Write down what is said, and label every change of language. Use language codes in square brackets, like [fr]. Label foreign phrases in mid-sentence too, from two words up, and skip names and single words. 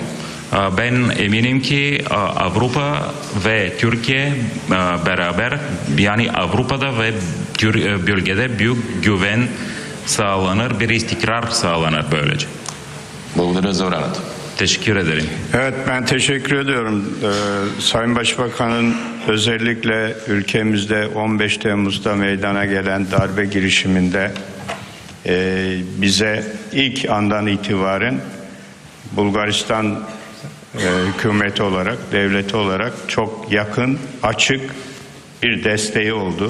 [tr] Ben eminim ki Avrupa ve Türkiye beraber yani Avrupa'da ve bölgede büyük güven sağlanır, bir istikrar sağlanır böylece. [bg] Благодаря за времето. [tr] Teşekkür ederim. Evet, ben teşekkür ediyorum. Sayın Başbakan'ın özellikle ülkemizde 15 Temmuz'da meydana gelen darbe girişiminde bize ilk andan itibaren Bulgaristan hükümeti olarak, devleti olarak çok yakın, açık bir desteği oldu.